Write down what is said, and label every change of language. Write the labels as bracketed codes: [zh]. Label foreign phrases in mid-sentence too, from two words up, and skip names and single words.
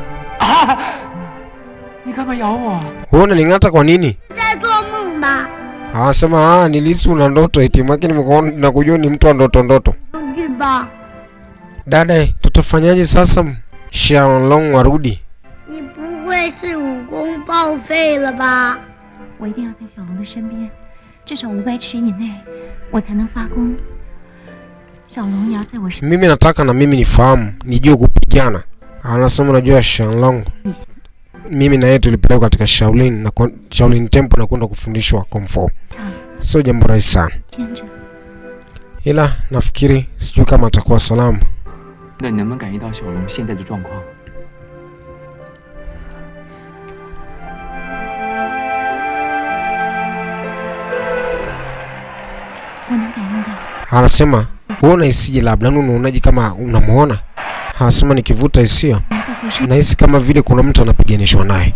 [sw] Ni kama yao. Wewe unaning'ata kwa nini? Anasema nilisi una ndoto eti mwaki nimekuona na kujua ni mtu wa ndoto. Dada, tutafanyaje sasa? Xiaolong warudi. [zh] 你不会是武功报废了吧？我一定要在小龙的身边，至少500尺以内，我才能发功。小龙也要在我身边。 [sw] Mimi nataka na mimi nifahamu, nijue kupigana. Anasema najua Xiaolong. Mimi na yeye tulipelekwa katika Shaolin na Shaolin Temple na kwenda kufundishwa Kung Fu. Sio jambo rahisi sana. Ila nafikiri sijui kama atakuwa salama. [zh] 那你能不能感应到小龙现在的状况？ [sw] Anasema uona isije labda unaonaje kama unamuona? Anasema nikivuta hisia nahisi kama vile kuna mtu anapiganishwa naye.